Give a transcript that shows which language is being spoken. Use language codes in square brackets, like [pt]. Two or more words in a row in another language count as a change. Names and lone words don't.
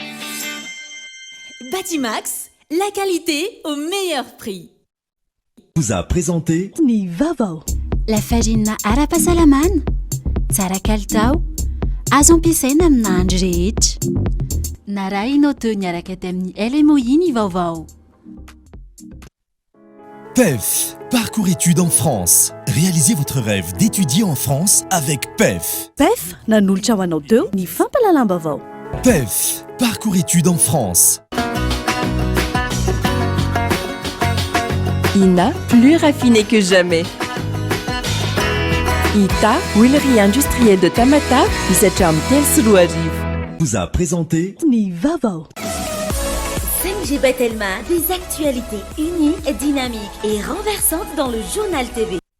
[fr] Batimax, la qualité au meilleur prix. Vous a présenté [mg] Ny vaovao. Lafarina ara-pahasalamana, tsara kalitao, azo ampiasaina amin'ny andro rehetra. Narahinao teo niaraka tamin'ny LMOI ny vaovao. [fr] PEF, parcours études en France. Réalisez votre rêve d'étudier en France avec PEF. [mg] PEF, nanolotra ho anao teo ny fampalalam-baovao. [fr] PEF, parcours études en France. INA, plus raffiné que jamais. ITA, huilerie industrielle de Tamata, [mg] misatra amin'ny telo sy roa arivo. [fr] Vous a présenté [mg] Ny vaovao. [fr] 5G Batelma, des actualités uniques, dynamiques et renversantes dans le journal TV.